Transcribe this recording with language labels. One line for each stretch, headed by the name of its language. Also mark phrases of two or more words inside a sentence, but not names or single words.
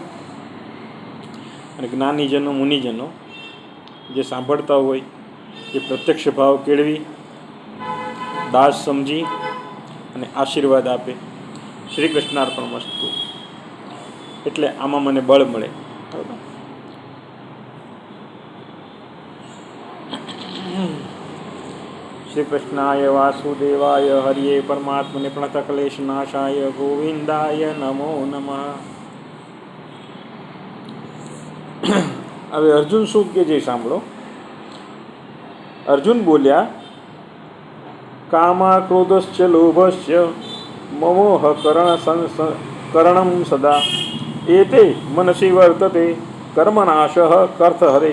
Gujarati: અને જ્ઞાનીજનો મુનિજનો જે સાંભળતા હોય એ પ્રત્યક્ષ ભાવ કેળવી દાસ સમજી અને આશીર્વાદ આપે।
Sanskrit: શ્રી કૃષ્ણાર્પણમસ્તુ
Gujarati: એટલે આમાં મને બળ મળે, બરાબર।
Sanskrit: શ્રી કૃષ્ણાય વાસુદેવાય હરિયે પરમાત્મને પ્रणतः क्लेशनाशाय गोविन्दाय नमो नमः।
Gujarati: હવે અર્જુન શું કે જે સાંભળો। અર્જુન બોલ્યા,
Sanskrit: કામા ક્રોધશ્ચ લોભશ્ચ મમોહ કरणं સદા એતે મનસી વર્તતે કર્મનાશઃ કર્તહરે।